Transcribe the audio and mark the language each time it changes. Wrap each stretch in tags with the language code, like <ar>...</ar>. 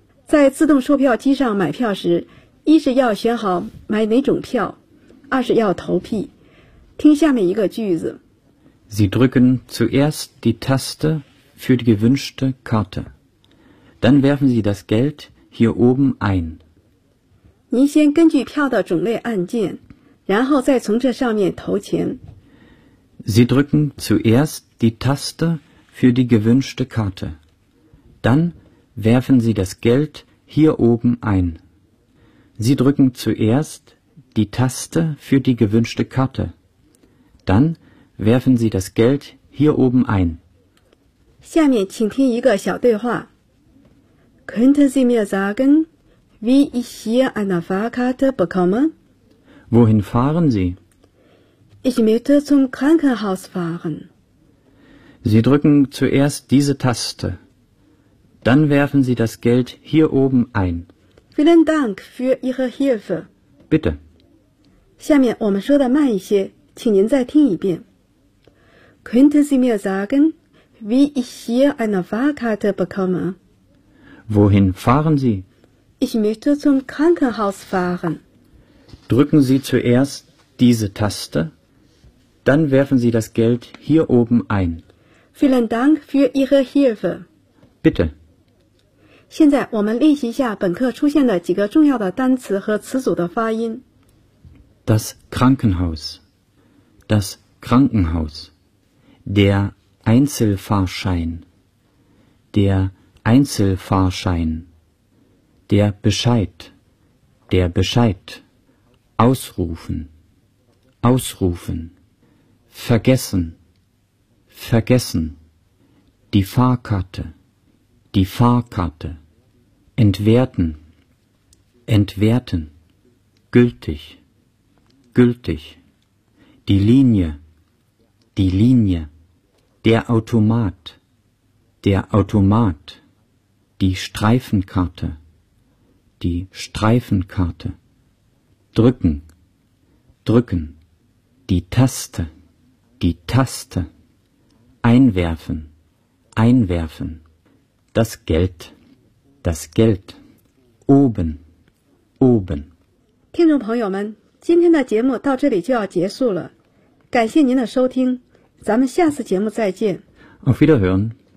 <zh>在自动售票机上买票时，一是要选好买哪种票，二是要投币。听下面一个句子。</zh> <de>Sie drücken zuerst die Taste für die gewünschte Karte. Dann werfen Sie das Geld hier oben ein.</de> <zh>您先根据票的种类按键，然后再从这上面投钱。</zh> <de>Sie drücken zuerst die Taste für die gewünschte Karte. Dann werfen Sie das Geld hier oben ein. Sie drücken zuerst die Taste für die gewünschte Karte. Dann werfen Sie das Geld hier oben ein.</de> <zh>下面请听一个小对话。</zh> <de>Könnten Sie mir sagen, wie ich hier eine Fahrkarte bekomme? Wohin fahren Sie? Ich möchte zum Krankenhaus fahren. Sie drücken zuerst diese Taste. Dann werfen Sie das Geld hier oben ein. Vielen Dank für Ihre Hilfe. Bitte.</de> <zh>下面我们说的慢一些，请您再听一遍。</zh> <de>Könnten Sie mir sagen, wie ich hier eine Fahrkarte bekomme. Wohin fahren Sie? Ich möchte zum Krankenhaus fahren. Drücken Sie zuerst diese Taste, dann werfen Sie das Geld hier oben ein. Vielen Dank für Ihre Hilfe. Bitte.</de> <zh>现在我们练习一下本课出现的几个重要的单词和词组的发音。</zh> <de>Das Krankenhaus, das Krankenhaus, der Einzelfahrschein, der Einzelfahrschein, der Bescheid, der Bescheid, ausrufen, ausrufen, vergessen, vergessen, die Fahrkarte, die Fahrkarte. Entwerten, entwerten, gültig, gültig, die Linie, die Linie, der Automat, der Automat, die Streifenkarte, die Streifenkarte, drücken, drücken, die Taste, die Taste, einwerfen, einwerfen, das Geld. Das Geld oben, oben。</de> <zh>听众朋友们，今天的节目到这里就要结束了，感谢您的收听，咱们下次节目再见。</zh> <de>Auf Wiederhören。</de>